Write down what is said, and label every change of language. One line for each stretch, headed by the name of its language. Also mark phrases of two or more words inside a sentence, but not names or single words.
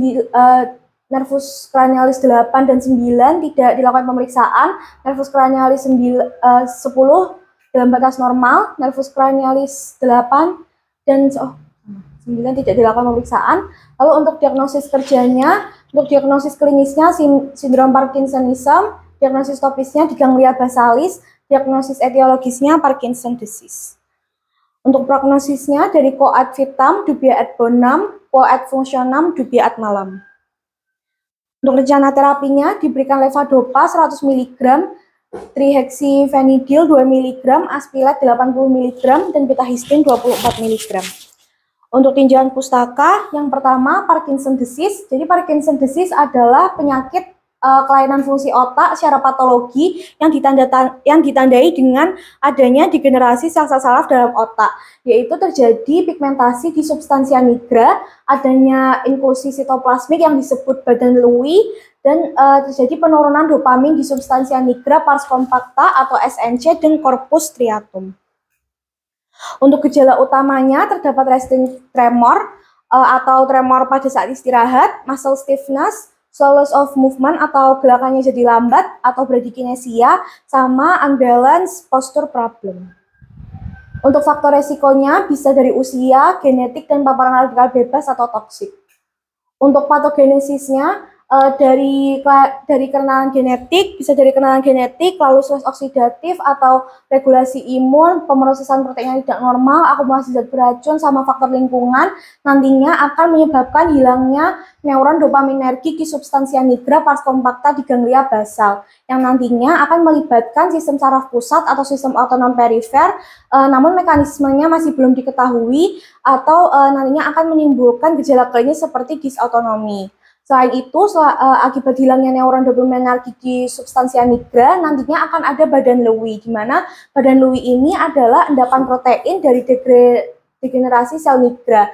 Latin: nervus cranialis
Indonesian: 8 dan 9 tidak dilakukan pemeriksaan,
Latin: nervus cranialis
Indonesian: 10 dalam batas normal,
Latin: nervus cranialis
Indonesian: 8 dan 9 tidak dilakukan pemeriksaan. Lalu untuk diagnosis kerjanya, untuk diagnosis klinisnya sindrom Parkinsonism, diagnosis topisnya di ganglia basalis, diagnosis etiologisnya
English: Parkinson disease.
Indonesian: Untuk prognosisnya dari
Latin: coat vitam, dubia ad bonum, coat functionam, dubia ad malam.
Indonesian: Untuk rencana terapinya diberikan levodopa 100 mg, trihexyphenidyl 2 mg, aspilat 80 mg, dan betahistin 24 mg. Untuk tinjauan pustaka, yang pertama
English: Parkinson disease.
Indonesian: Jadi
English: Parkinson disease
Indonesian: adalah penyakit kelainan fungsi otak secara patologi yang ditandai dengan adanya degenerasi sel-sel saraf dalam otak, yaitu terjadi pigmentasi di substansia nigra, adanya inklusi sitoplasmik yang disebut badan Lewy, dan terjadi penurunan dopamin di substansia nigra
Latin: pars compacta
Indonesian: atau SNC dan
Latin: corpus striatum.
Indonesian: Untuk gejala utamanya terdapat
English: resting tremor
Indonesian: atau tremor pada saat istirahat,
English: muscle stiffness, slowness of movement
Indonesian: atau gerakannya jadi lambat atau bradykinesia, sama
English: unbalance posture problem.
Indonesian: Untuk faktor resikonya bisa dari usia, genetik, dan paparan radikal bebas atau toksik. Untuk patogenesisnya dari kenalan genetik, bisa dari kenalan genetik, lalu stres oksidatif atau regulasi imun, pemrosesan protein yang tidak normal, akumulasi zat beracun, sama faktor lingkungan, nantinya akan menyebabkan hilangnya neuron dopaminergic di substansia nigra
Latin: pars compacta
Indonesian: di ganglia basal, yang nantinya akan melibatkan sistem saraf pusat atau sistem otonom perifer, namun mekanismenya masih belum diketahui, atau nantinya akan menimbulkan gejala klinis seperti disautonomi. Selain itu, akibat hilangnya neuron dopaminergic di substansia nigra, nantinya akan ada badan Lewy, di mana badan Lewy ini adalah endapan protein dari degenerasi sel nigra.